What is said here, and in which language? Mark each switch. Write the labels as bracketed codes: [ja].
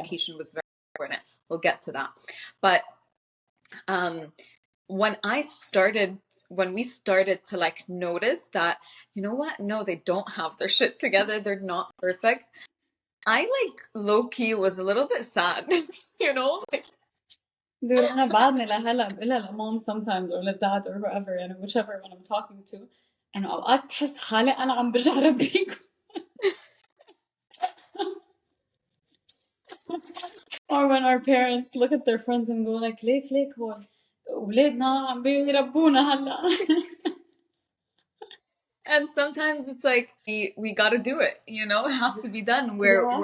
[en] communication was very important. We'll get to that. But um when I started, when we started to like notice that, you know what? No, they don't have their shit together. They're not perfect. I like low key was a little bit sad, you know? Like, Dude, [ar] أنا بعدني لهلا بقولها لمام [en] sometimes or [ar] لداد [en] or whoever [ar] يعني [en] whichever one I'm talking to [ar] إنه أوقات بحس حالي أنا عم برجع ربيكم. [en] Or when our parents look at their friends and go like [ar] ليك هون ولادنا عم بيربونا هلا. [en] and sometimes it's like we got to do it, you know? It has to be done. You We're have to.